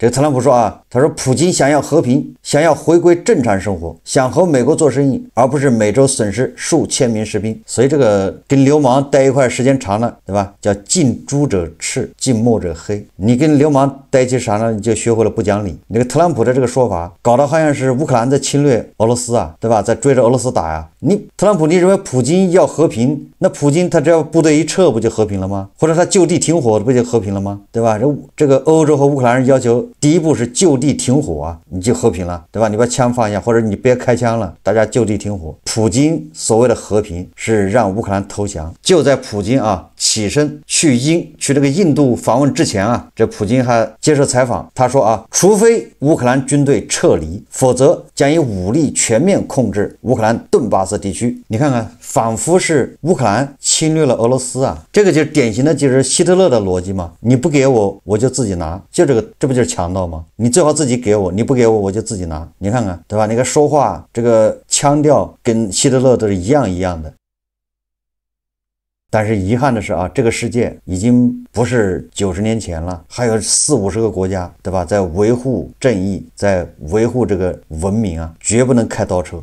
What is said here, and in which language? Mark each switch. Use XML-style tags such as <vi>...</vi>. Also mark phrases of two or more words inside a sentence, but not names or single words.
<zh>這個特朗普說他說普京想要和平，想要回歸正常生活，想和美國做生意，而不是每周損失數千名士兵。所以這個跟流氓待一塊時間長了，對吧？叫近朱者赤，近墨者黑。你跟流氓待一起長了，你就學會了不講理。那個特朗普的這個說法，搞得好像是烏克蘭在侵略俄羅斯对吧？在追着俄羅斯斯打呀。特朗普，你認為普京要和平，那普京他只要部隊一撤不就和平了嗎？或者他就地停火不就和平了嗎？對吧？這個歐洲和烏克蘭人要求第一步是就地停火啊，你就和平了，對吧？你把槍放下，或者你別開槍了，大家就地停火。普京所謂的和平是讓烏克蘭投降。就在普京起身去這個印度訪問之前這普京還接受採訪，他說除非烏克蘭軍隊撤離，否則將以武力全面控制烏克蘭頓巴斯地區。你看看，仿佛是烏克蘭侵略了俄羅斯這個就是典型的就是希特勒的逻輯嘛，你不給我我就自己拿，就这不就是强盗嗎？你最好自己給我，你不給我我就自己拿。你看看，对吧？那個說話這個腔調跟希特勒都是一樣的。但是遺憾的是這個世界已經不是90年前了，還有40-50個國家，對吧？在維護正義，在維護這個文明絕不能開倒車。</zh>